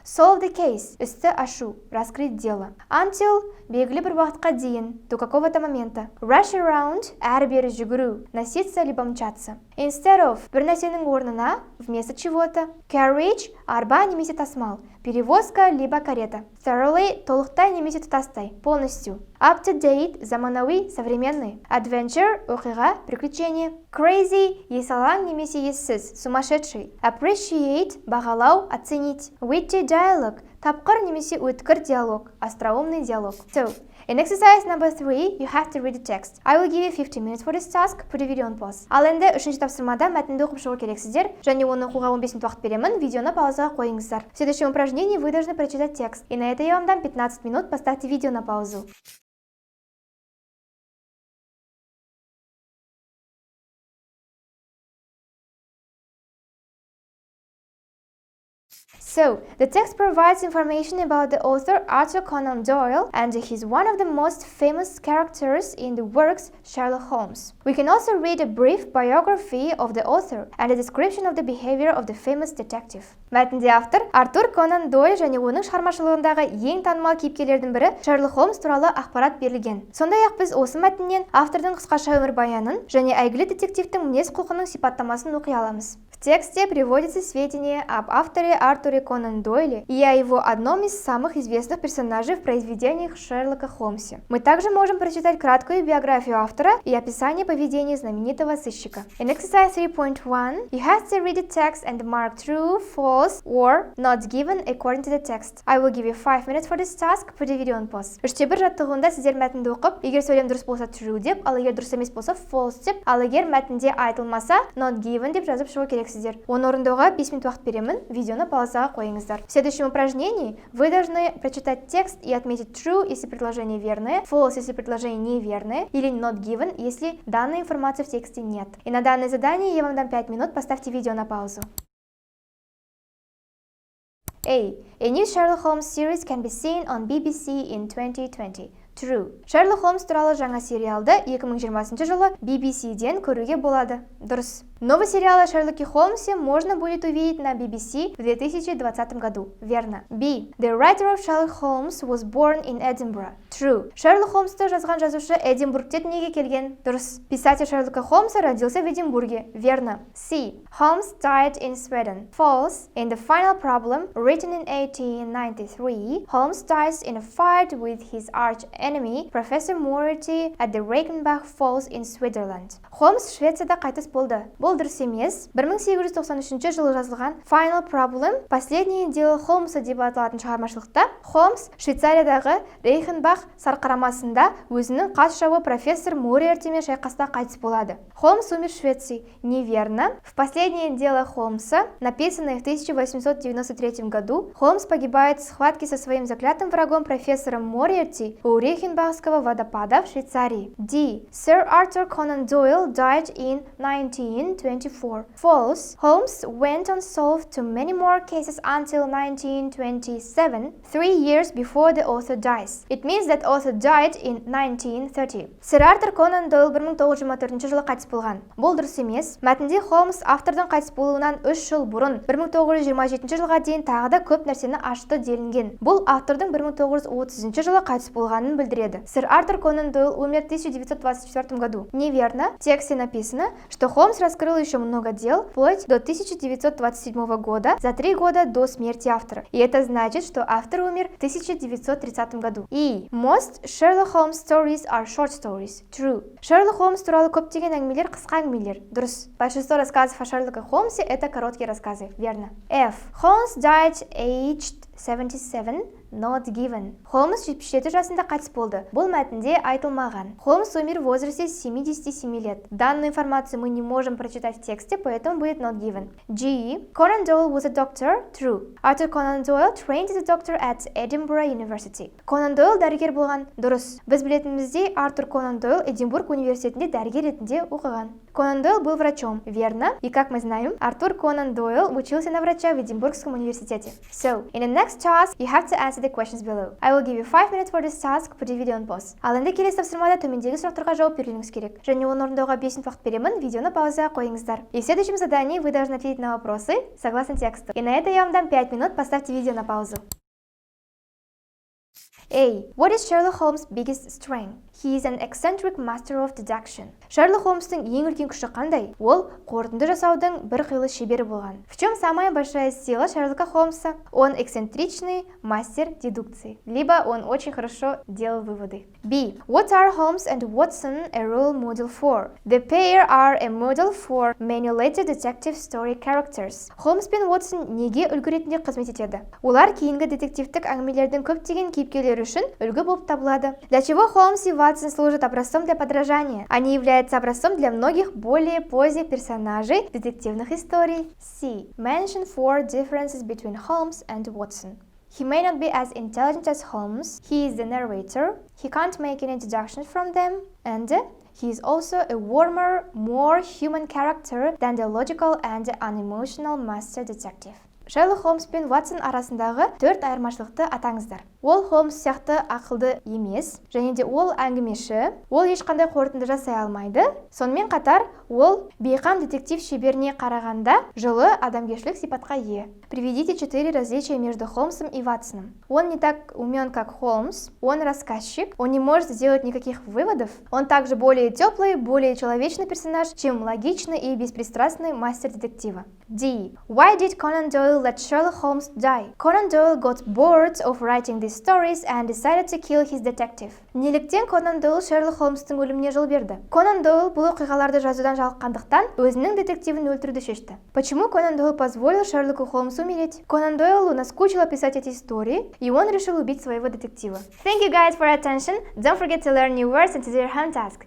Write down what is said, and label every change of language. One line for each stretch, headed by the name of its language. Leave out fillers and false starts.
English: Solve the case
Kazakh: – істі ашу,
Russian: раскрыть дело.
English: Until
Kazakh: – белгілі бір уақытқа дейін,
Russian: до какого-то момента.
English: Rush around –
Kazakh: әрі-бері жүгіру,
Russian: носиться либо мчаться.
English: Instead of
Kazakh: – бір нәрсенің орнына,
Russian: вместо чего-то.
English: Carriage
Kazakh: – арба немесе тасымал,
Russian: перевозка либо карета.
English: Thoroughly
Kazakh: – толықтай немесе тұтастай,
Russian: полностью.
English: Up to date –
Kazakh: заманауи,
Russian: современный.
English: Adventure
Kazakh: – оқиға,
Russian: приключение.
English: Crazy
Kazakh: – есалаң немесе ессіз,
Russian: сумасшедший.
English: Appreciate
Kazakh: – бағалау,
Russian: оценить.
English: Witty dialogue
Kazakh: – тапқыр немесе өткір диалог,
Russian: остроумный диалог.
English: So, in exercise number 3, you have to read the text. I will give you 15 minutes for this task. Put the video on pause.
Kazakh: Ал енді үшінші тапсырмада мәтінді оқып шығу керексіздер, және оны оқуға 15 минут уақыт беремін, видеоны паузаға қойыңыздар.
Russian: В следующем упражнении вы должны прочитать текст. И на это я вам дам 15 минут, поставьте видео на паузу.
English: So, the text provides information about the author Arthur Conan Doyle, and he's one of the most famous characters in the works Sherlock Holmes. We can also read a brief biography of the author and a description of the behavior of the famous detective.
Kazakh: Мәтінде автор Артур Конан Дойль және оның шығармашылығындағы ең танымал кейіпкерлердің бірі Шерлок Холмс туралы ақпарат берілген. Сондай-ақ біз осы мәтіннен автордың қысқаша өмірбаянын және әйгілі детективтің мінез-құлқының сипаттамасын оқи аламыз.
Russian: В тексте приводятся сведения об авторе Артуре Конан Дойле и о его одном из самых известных персонажей в произведениях Шерлока Холмса. Мы также можем прочитать краткую биографию автора и описание поведения знаменитого сыщика.
English: In exercise 3.1, you have to read the text and mark true, false, or not given according to the text. I will give you 5 minutes for this task. Put the video on pause.
Kazakh: Үште бір жаттығуында сіздер мәтінді оқып, егер сөйлем дұрыс болса true деп, ал егер дұрыс емес болса false деп, ал егер мәтінде айтылмаса
English: not given
Kazakh: деп жазып шығу керексіздер. Оны орындауға 5 минут уақыт беремін, видеоны паузаға қойыңыздар.
Russian: В следующем упражнении вы должны прочитать текст и отметить true, если предложение верное, false, если предложение неверное, или
English: not given,
Russian: если данной информации в тексте нет. И на данное задание я вам дам 5 минут, поставьте видео на паузу.
English: A new Sherlock Holmes series can be seen on BBC in 2020. True.
Kazakh: Sherlock Holmes туралы жаңа сериалды 2020 жылы BBC-ден көруге болады. Дұрыс.
Russian: Новый сериал о Шерлоке Холмсе можно будет увидеть на BBC в 2020 году. Верно. B.
English: The writer of Sherlock Holmes was born in Edinburgh. True.
Kazakh: Шерлок Холмсты жазған жазушы Эдинбургте дүниеге келген. Дұрыс.
Russian: Писатель Шерлока Холмса родился в Эдинбурге. Верно.
English: C. Holmes died in Sweden. False. In the final problem, written in 1893, Holmes dies in a fight with his arch enemy, Professor Moriarty, at the Reichenbach Falls in Switzerland.
Kazakh: Холмс Швецияда қайтыс болды. Бұл дұрыс емес. 1893 жылы жазылған Final Problem,
Russian: последнее дело Холмса
Kazakh: деп аталатын шығармашылықта, Холмс Швейцариядағы Рейхенбах сарқарамасында өзінің қас жауы профессор Мориартимен шайқаста қайтыс болады.
Russian: Холмс умер в Швеции. Неверно. В последнее дело Холмса, написанное в 1893 году, Холмс погибает в схватке со своим заклятым врагом профессором Мориарти у Рейхенбахского водопада в Швейцарии.
English: D. Sir Arthur Conan Doyle died in 1924. False. Holmes went on solved to many more cases until 1927, 3 years before the author dies. It means that author died in 1930. Sir Arthur Conan Doyle
Kazakh: 1924 жылы қайтыс болған. Бұл дұрыс емес. Мәтінде Холмс автордың қайтыс болуынан 3 жыл бұрын 1927 жылға дейін тағы да көп нәрсені ашты делінген. Бұл автордың 1930 жылы қайтыс болғанын білдіреді.
Russian: Sir Arthur Conan Doyle умер в 1924 году. Неверно. В тексте написано, что Холмс раскрыл еще много дел вплоть до 1927 года, за 3 года до смерти автора. И это значит, что автор умер в 1930 году.
English: И most Sherlock Holmes stories are short stories. True.
Kazakh: Sherlock Holmes туралы көптеген әңгімелер қысқа әңгімелер. Дұрыс.
Russian: Большинство рассказов о Шерлоке Холмсе это короткие рассказы. Верно. F.
English: Holmes died aged 77, not given.
Kazakh: Холмс 77 жасында қайтыс болды. Бұл мәтінде айтылмаған.
Russian: Холмс умер в возрасте 77 лет. Данную информацию мы не можем прочитать в тексте, поэтому будет
English: not given. G. Conan Doyle was a doctor. True. Arthur Conan Doyle trained as a doctor at Edinburgh University.
Kazakh: Конан Дойл дәрігер болған. Дұрыс. Біз білетініміздей, Артур Конан Дойл Эдинбург университетінде дәрігер ретінде оқыған.
Russian: Конан Дойл был врачом. Верно. И как мы знаем, Артур Конан Дойл учился на врача в Эдинбургском университете.
English: So, in the next task, you have to answer the questions below. I will give you 5 minutes for this task. Put the video on pause.
Kazakh: Ал енді келесі тапсырмада төмендегі сұрақтарға жауап беруіңіз керек. Және оны орындауға 5 минут уақыт беремін, видеоны паузаға қойыңыздар.
Russian: И в следующем задании вы должны ответить на вопросы согласно тексту. И на это я вам дам 5 минут, поставьте видео на паузу.
English: A. What is Sherlock Holmes' biggest strength? He is an eccentric master of deduction.
Kazakh: Шерлок Холмстың ең үлкен күші қандай? Ол қорытынды жасаудың бір қилы шебері болған.
Russian: В чем самая большая сила Шерлока Холмса? Он эксцентричный мастер дедукции. Либо он очень хорошо делал выводы.
English: B. What are Holmes and Watson a role model for? The pair are a model for many later detective story characters.
Kazakh: Холмс пен Уотсон неге үлгі ретінде қызмет етеді? Олар кейінгі детективтік әңгімелердің көптеген кейіпкерлері үшін үлгі болып табылады.
Russian: Для чего Холмс и Ватсон служат образцом для подражания? Они являются образцом для многих более поздних персонажей детективных историй.
English: C. Mention 4 differences between Holmes and Watson. He may not be as intelligent as Holmes. He is the narrator. He can't make any deductions from them. And he is also a warmer, more human character than the logical and unemotional master detective.
Kazakh: Шерлок Холмс пен Ватсон арасындағы 4 айырмашылықты атаңыздар. Ол Холмс сияқты ақылды емес, және де ол әңгімеші, ол ешқандай қорытынды жасай алмайды. Сонымен қатар, ол бейқам детектив шеберіне қарағанда жылы адамгершілік сипатқа ие.
Russian: Приведите 4 различия между Холмсом и Ватсоном. Он не так умен, как Холмс, он рассказчик, он не может сделать никаких выводов, он также более теплый, более человечный персонаж, чем логичный и беспристрастный мастер детектива.
English: D. Why did Conan Doyle let Sherlock Holmes die? Conan Doyle got bored of writing these stories and decided to kill his detective.
Kazakh: Неліктен Конан Дойл Шерлок Холмстың өліміне жол берді? Конан Дойл бұл оқиғаларды жазудан жалыққандықтан өзінің детективін өлтіруді шешті.
Russian: Почему Конан Дойл позволил Шерлоку Холмсу умереть? Конан Дойлу наскучило писать эти истории, и он решил убить своего детектива.
English: Thank you guys for attention. Don't forget to learn new words and to do your home task.